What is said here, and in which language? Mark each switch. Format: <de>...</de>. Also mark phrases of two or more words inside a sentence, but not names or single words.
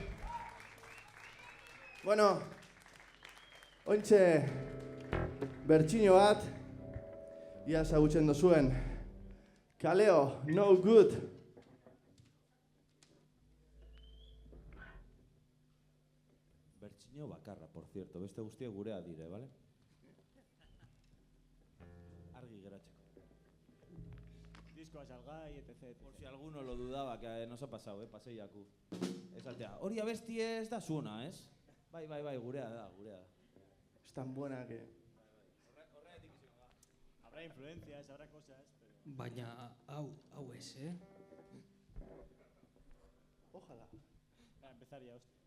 <eu>Bueno, ointxe bertsino bat, ia ezagutzen dozuen. Kaleo, no good. Bertsino bakarra,</eu> <es>por cierto,</es> <eu>beste guztiak gurea dire, bale? Argi geratzeko. Diskoa salgai, etc.</eu> <es>Por si alguno lo dudaba, que nos ha pasado,</es> <eu>paseiaku. Esatea, hori abesti ez da zuona, ez? Bai, gurea da.</eu> <es>Es tan buena que... Habrá influencias, habrá cosas, pero...</es> <eu>Baina hau ez,</eu> <es>Ojalá. Para empezar ya, hostia.</es>